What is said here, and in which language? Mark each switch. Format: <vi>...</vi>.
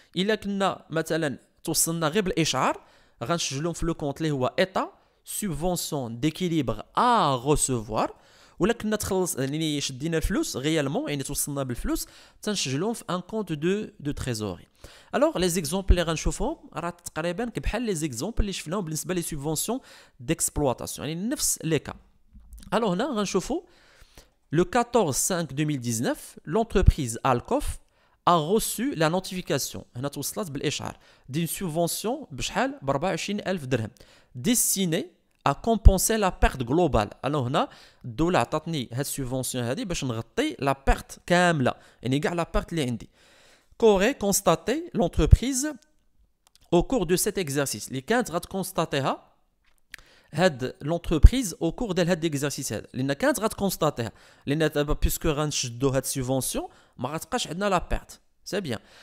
<ar>الا كنا مثلا توصلنا غير بالاشعار غنسجلهم في لو كونت اللي هو ايتا سوبفونسيون ديكيليبر ا ريسيفوار. ولا كنا تخلص يعني شدينا الفلوس غيالمون يعني توصلنا بالفلوس تنسجلهم في ان كونت دو تريزوري. الوغ لي زيكزامبل اللي غنشوفهم راه تقريبا بحال لي زيكزامبل اللي شفناهم بالنسبه لي سوبفونسيون ديكسبلوطاسيون يعني نفس لي كا. الوغ هنا غنشوفوا</ar> <fr>le 14/5/2019 l'entreprise Alcof a reçu la notification</fr> <ar>هنا توصلت بالاشعار</ar> <fr>d'une subvention</fr> <ar>بشحال ب 24,000 درهم</ar> <fr>destinée à compenser la perte globale.</fr> <ar>alors هنا الدوله عطاتني هاد السوبفونسيون هادي باش نغطي لا بيرت كامله يعني كاع لا بيرت اللي عندي.</ar> <fr>qu'aurait constaté l'entreprise au cours de cet exercice</fr> <ar>اللي كانت غتكونستاتيها هاد لونتربريز او كور ديال هاد ليكزارسيس هذا، لان كانت غتكونستاتيها لان دابا بيسكو غنشدو هاد السوبفونسيون ما غتبقاش عندنا لا بيرت. سي بيان.</ar>